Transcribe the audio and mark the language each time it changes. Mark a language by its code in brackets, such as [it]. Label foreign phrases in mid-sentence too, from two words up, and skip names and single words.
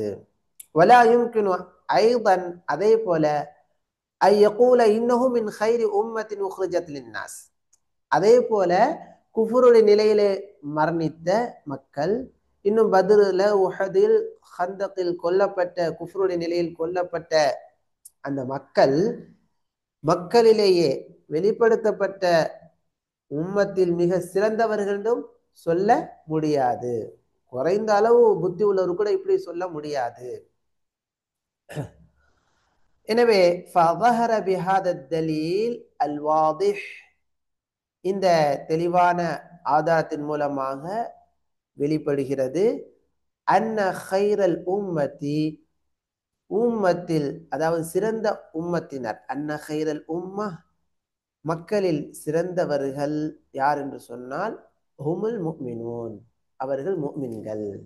[ar] ولا يمكن أيضا, [ta] அதே போல [ar] أن يقال إنه من خير أمة أخرجت للناس, [ta] அதே போல குஃபுருடைய நிலையிலே மரணித்த மக்கள், இன்னும் பத்ருல உஹதில் ஹந்தக்கில் கொல்லப்பட்ட குஃபுருடைய நிலையில் கொல்லப்பட்ட அந்த மக்களிலேயே வெளிப்படுத்தப்பட்ட உம்மத்தில் மிக சிறந்தவர்கள் என்றும் சொல்ல முடியாது. குறைந்த அளவு புத்தி உள்ளவர் கூட இப்படி சொல்ல முடியாது. [ar] எனவே فظهر بهذا الدليل الواضح, [ta] இந்த தெளிவான ஆதாரத்தின் மூலமாக வெளிப்படுகிறது, [ar] أن خير الأمة, [ta] உம்மத்தில் அதாவது சிறந்த உம்மத்தினர், [ar] أن خير الأمة [ta] மக்களில் சிறந்தவர்கள் யார் என்று சொன்னால் [ar] هم المؤمنون, [ta] அவர்கள் முஃமின்கள்.